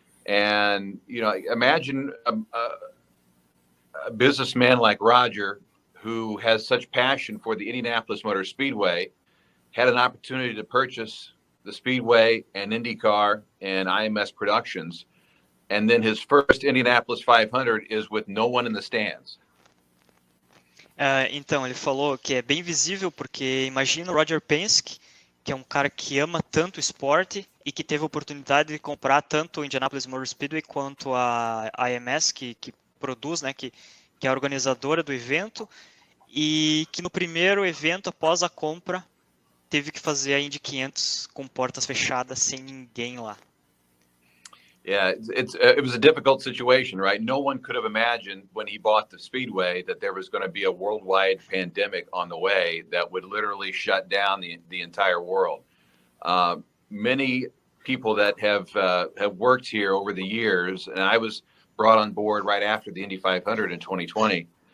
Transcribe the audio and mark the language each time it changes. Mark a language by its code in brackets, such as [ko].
[en] And, imagine a businessman like Roger, who has such passion for the Indianapolis Motor Speedway, had an opportunity to purchase the Speedway and IndyCar and IMS Productions. and then his first Indianapolis 500 is with no one in the stands. [pt] Então, ele falou que é bem visível, porque imagina o Roger Penske, que é um cara que ama tanto o esporte e que teve a oportunidade de comprar tanto o Indianapolis Motor Speedway quanto a IMS, que produz, né, que é a organizadora do evento, e que no primeiro evento, após a compra, teve que fazer a Indy 500 com portas fechadas, sem ninguém lá. [en] Yeah, it was a difficult situation, right? No one could have imagined when he bought the Speedway that there was going to be a worldwide pandemic on the way that would literally shut down the entire world. Many people that have worked here over the years, and I was brought on board right after the Indy 500 in 2020.